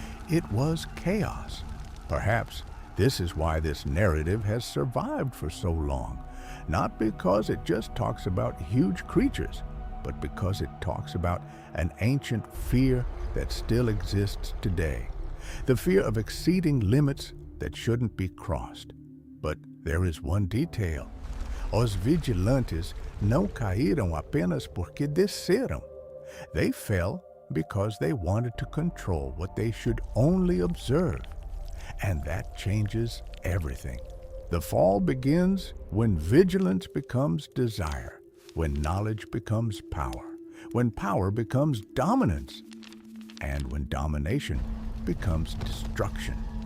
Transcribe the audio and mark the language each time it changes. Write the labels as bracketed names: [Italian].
[English] It was chaos. Perhaps this is why this narrative has survived for so long. Not because it just talks about huge creatures, but because it talks about an ancient fear that still exists today. The fear of exceeding limits that shouldn't be crossed. But there is one detail. [Portuguese] Os vigilantes não caíram apenas porque desceram. [English] They fell because they wanted to control what they should only observe. And that changes everything. The fall begins when vigilance becomes desire, when knowledge becomes power, when power becomes dominance, and when domination becomes destruction.